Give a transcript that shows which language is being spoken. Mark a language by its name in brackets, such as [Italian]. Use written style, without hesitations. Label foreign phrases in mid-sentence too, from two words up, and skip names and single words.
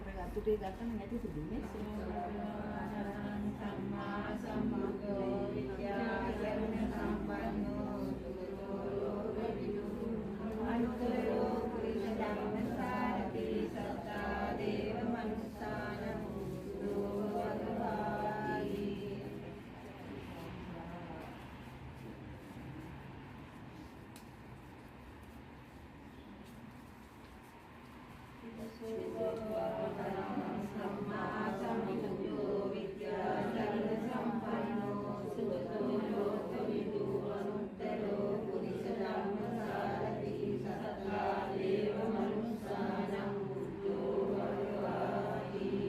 [Sinhala] අතුරේ දක්වන්න නැති සුදුනේ [Pali] සම්මා සම්බුද්ධෝ විද්‍යාචරණ සම්පන්නෝ අනුතරෝ පුරිස ධම්මසාරති සත්තා දේව මනුස්සානං භගවාති සම්මා සම්බුද්ධෝ විද්‍යාචරණ සම්පන්නෝ සුගතෝ ලෝකවිදු අනුත්තරෝ පුරිස ධම්මසාරති සත්තා දේව මනුස්සානං බුද්ධෝ භගවාති